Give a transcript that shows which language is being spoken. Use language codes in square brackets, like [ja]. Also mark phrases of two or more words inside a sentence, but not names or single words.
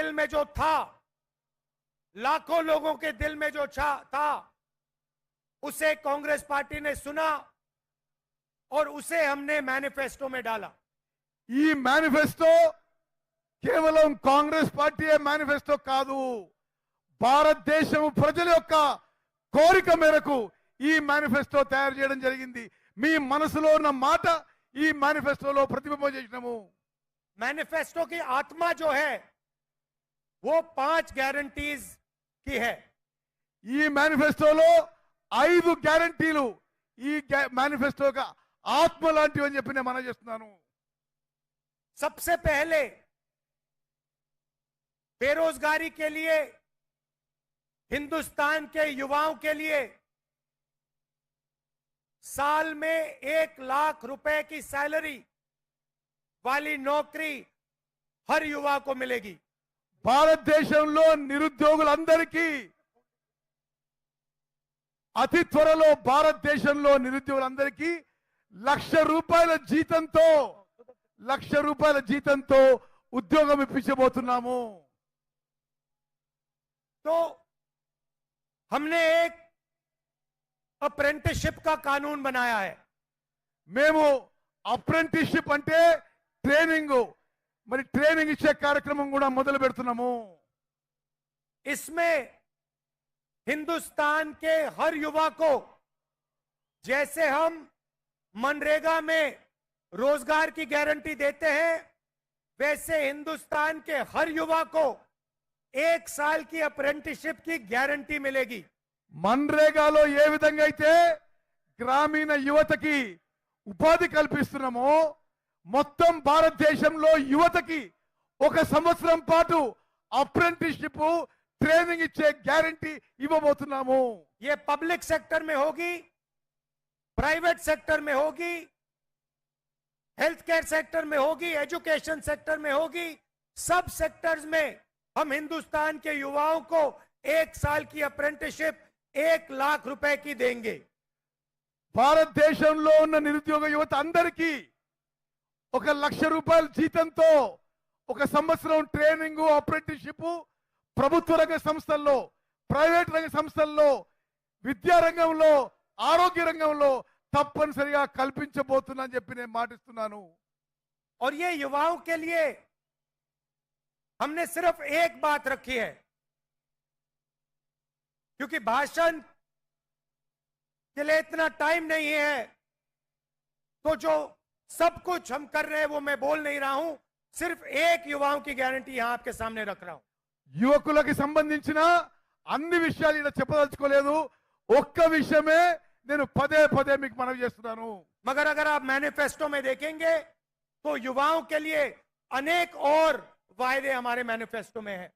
[hi] दिल में जो था, लाखों लोगों के दिल में जो था, उसे कांग्रेस पार्टी ने सुना और उसे हमने मैनिफेस्टो में डाला। [te] ఈ మేనిఫెస్టో కేవలం కాంగ్రెస్ పార్టీ మేనిఫెస్టో కాదు, భారతదేశం ప్రజల యొక్క కోరిక మేరకు ఈ మేనిఫెస్టో తయారు చేయడం జరిగింది. మీ మనసులో ఉన్న మాట ఈ మేనిఫెస్టోలో ప్రతిబింబం చేసినాము. [hi] मैनिफेस्टो की आत्मा जो है वो 5 गारंटीज की है. [te] ఈ మేనిఫెస్టోలో 5 గ్యారంటీలు ఈ మేనిఫెస్టోగా ఆత్మ లాంటివి అని చెప్పి నేను మనం చేస్తున్నాను. [hi] सबसे पहले बेरोजगारी के लिए, हिंदुस्तान के युवाओं के लिए साल में 1 लाख रुपए की सैलरी वाली नौकरी हर युवा को मिलेगी. [te] భారతదేశంలో నిరుద్యోగులందరికీ అతి త్వరలో భారతదేశంలో నిరుద్యోగులందరికీ లక్ష రూపాయల జీతంతో ఉద్యోగం ఇప్పించబోతున్నాము. [hi] तो हमने एक अप्रेंटिसशिप का कानून बनाया है. [te] మేము అప్రెంటిస్షిప్ అంటే ట్రైనింగ్, మరి ట్రైనింగ్ ఇచ్చే కార్యక్రమం కూడా మొదలు పెడుతున్నాము. [hi] इसमें हिंदुस्तान के हर युवा को, जैसे हम मनरेगा में रोजगार की गारंटी देते हैं, वैसे हिंदुस्तान के हर युवा को 1 साल की अप्रेंटिसशिप की गारंटी मिलेगी. [te] మన్రేగాలో ఏ విధంగా అయితే గ్రామీణ యువతకి ఉపాధి కల్పిస్తున్నామో, మొత్తం భారతదేశంలో యువతకి 1 సంవత్సరం పాటు అప్రెంటిస్షిప్ ట్రైనింగ్ ఇచ్చే గ్యారంటీ ఇవ్వబోతున్నాము. [hi] ये [en] public sector [hi] में होगी, [en] private sector [hi] में होगी, [en] health care sector [hi] में होगी, [en] education sector [hi] में होगी. सब सेक्टर्स में हम हिंदुस्तान के युवाओं को 1 साल की अप्रेंटिसशिप 1 लाख रुपए की देंगे. [te] భారతదేశంలో ఉన్న నిరుద్యోగ యువత అందరికీ 1 లక్ష రూపాయల జీతంతో 1 సంవత్సరం ట్రైనింగ్, అప్రెంటిస్షిప్ ప్రభుత్వ రంగ సంస్థల్లో, ప్రైవేట్ రంగ సంస్థల్లో, విద్యా రంగంలో, ఆరోగ్య రంగంలో తప్పనిసరిగా కల్పించబోతున్నా అని చెప్పి నేను మాటిస్తున్నాను. [hi] और ये युवाओं के लिए हमने सिर्फ एक बात रखी है, क्योंकि भाषण के लिए इतना टाइम नहीं है, तो जो सब कुछ हम कर रहे हैं वो मैं बोल नहीं रहा हूं. सिर्फ एक युवाओं की गारंटी यहां आपके सामने रख रहा हूं. [te] యువకులకి సంబంధించిన అన్ని విషయాలు ఇలా చెప్పదలుచుకోలేదు. ఒక్క విషయమే నేను పదే పదే మీకు మనవి చేస్తున్నాను. [hi] मगर अगर आप मैनिफेस्टो में देखेंगे तो युवाओं के लिए अनेक और वायदे हमारे मैनिफेस्टो में है.